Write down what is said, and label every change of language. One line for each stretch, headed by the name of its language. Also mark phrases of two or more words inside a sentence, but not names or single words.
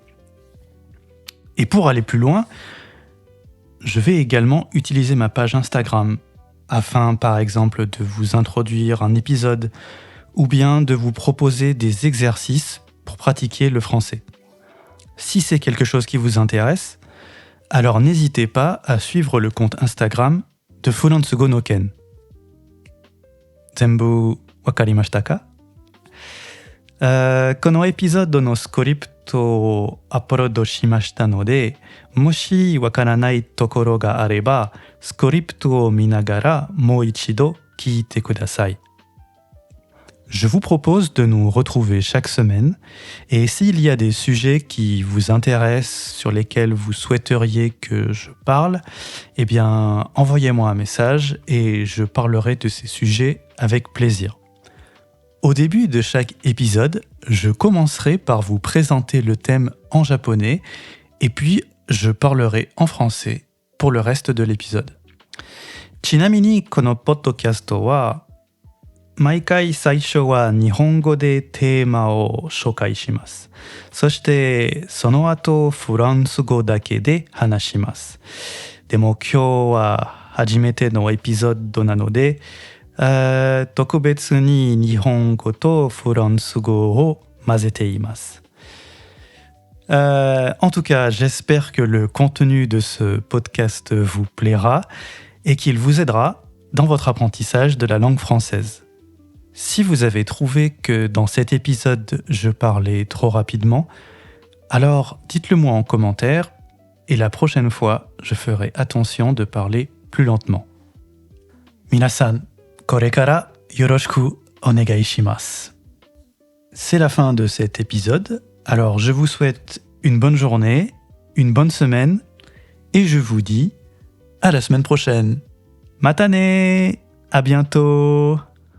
French: Et pour aller plus loin, je vais également utiliser ma page Instagram, afin par exemple de vous introduire un épisode, ou bien de vous proposer des exercices pour pratiquer le français. Si c'est quelque chose qui vous intéresse, alors n'hésitez pas à suivre le compte Instagram de Furansugo no Ken.
Japanese: 全部わかりましたか? このエピソードのスクリプトをアップロードしましたので、もしわからないところがあれば、スクリプトを見ながらもう一度聞いてください。
French: Je vous propose de nous retrouver chaque semaine et s'il y a des sujets qui vous intéressent, sur lesquels vous souhaiteriez que je parle, eh bien, envoyez-moi un message et je parlerai de ces sujets avec plaisir. Au début de chaque épisode, je commencerai par vous présenter le thème en japonais et puis je parlerai en français pour le reste de l'épisode.
Japanese: ちなみにこのポッドキャストは毎回最初は日本語でテーマを紹介します。そしてその後フランス語だけで話します。でも今日は初めてのエピソードなので、特別に日本語とフランス語を混ぜています。
French: En tout cas, j'espère que le contenu de ce podcast vous plaira et qu'il vous aidera dans votre apprentissage de la langue française. Si vous avez trouvé que dans cet épisode, je parlais trop rapidement, alors dites-le moi en commentaire et la prochaine fois, je ferai attention de parler plus lentement.
Japanese: Minasan, これからよろしくお願いします.
French: C'est la fin de cet épisode, alors je vous souhaite une bonne journée, une bonne semaine, et je vous dis à la semaine prochaine.
Japanese: またね!
French: À bientôt!